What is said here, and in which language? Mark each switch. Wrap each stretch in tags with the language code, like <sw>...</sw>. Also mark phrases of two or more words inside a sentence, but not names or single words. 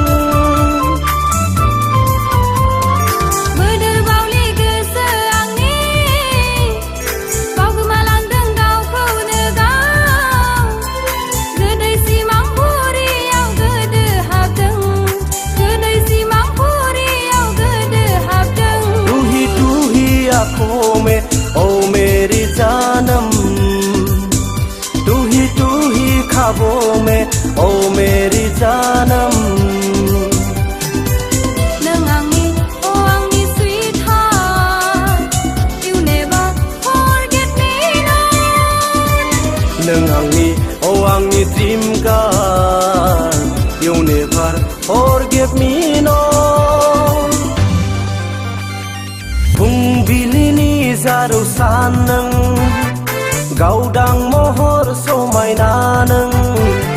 <brx>बोदोर बावलि गोसो आंनि बावगोमालांदों गावखौनो गाव गोदै सिमां बुरियाव गोदो हाबदों गोदै सिमां बुरियाव गोदो हाबदों</brx> <hi>तू ही आँखों में ओ मेरी जानम तू ही ख्वाबों में ओ मेरी जानम</hi> <brx>नों आंनि</brx> <en>oh आंनि sweetheart you never forget me</en> <brx>नों आंनि</brx> <en>oh आंनि dream girl you never forget me no</en> <brx>फुंबिलिनि जारौ सान नों गावदां महर समायना नों</brx>